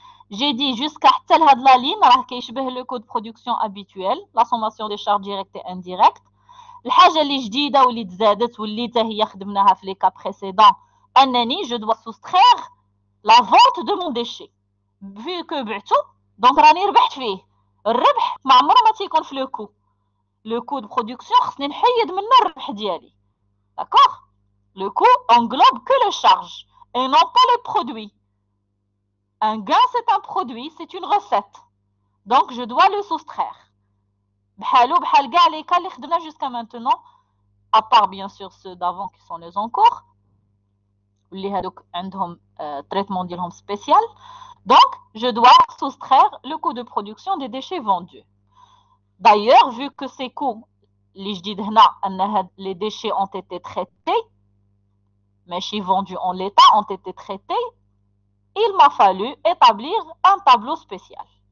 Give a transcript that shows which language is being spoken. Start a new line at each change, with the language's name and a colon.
French: J'ai dit jusqu'à la ligne, le coût de production habituel, la sommation des charges directes et indirectes.
Arabic: الحاجة اللي جديدة واللي تزادت واللي هي خدمناها في les cas précédents, أنني je dois soustraire la vente de mon déchet. Vu que بعتو, donc راني ربحت فيه. الربح ما عمره ما تيكون في le coût. Le coût de production, خصني نحيد منه الربح ديالي.
French: D'accord? Le coût englobe que les charges et non pas les produits. Un gain, c'est un produit, c'est une recette. Donc, je dois le soustraire. بحال كاع les cas اللي خدمنا jusqu'à maintenant, à part bien sûr ceux d'avant qui sont les encours.
Arabic: اللي هادوك عندهم traitement ديالهم spécial.
French: Donc, je dois soustraire le coût de production des déchets vendus. D'ailleurs, vu que ces coûts, les déchets ont été traités, mais chez vendus en l'état ont été traités, il m'a fallu établir un tableau spécial.